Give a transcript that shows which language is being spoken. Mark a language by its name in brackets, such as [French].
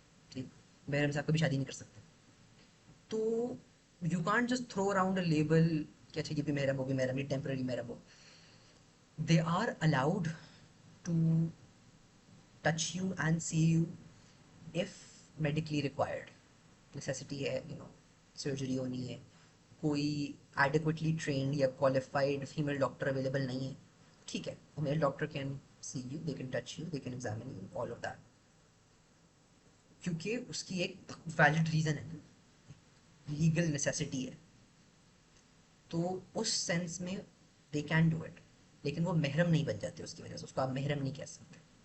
[Urdu] ٹھیک, محرم سے آپ کبھی شادی نہیں کر سکتے. تو [English] you can't just throw around a label [Urdu] کہ اچھا یہ بھی محرم ہو, بھی محرم, یہ temporary Muharram ہو. [English] They are allowed to touch you and see you if medically required. necessity ہے, [Urdu] سرجری ہونی ہے, [English] کوئی adequately trained یا qualified female doctor available [Urdu] نہیں ہے, ٹھیک ہے, [English] male doctor can see you, they can touch you, they can examine you, all of that. [Urdu] کیونکہ اس کی ایک valid reason ہے, legal necessity ہے, تو اس سینس میں [English] they can do it. [Urdu] لیکن وہ محرم نہیں بن جاتے اس کی وجہ سے, اس کو آپ محرم نہیں کہہ سکتے.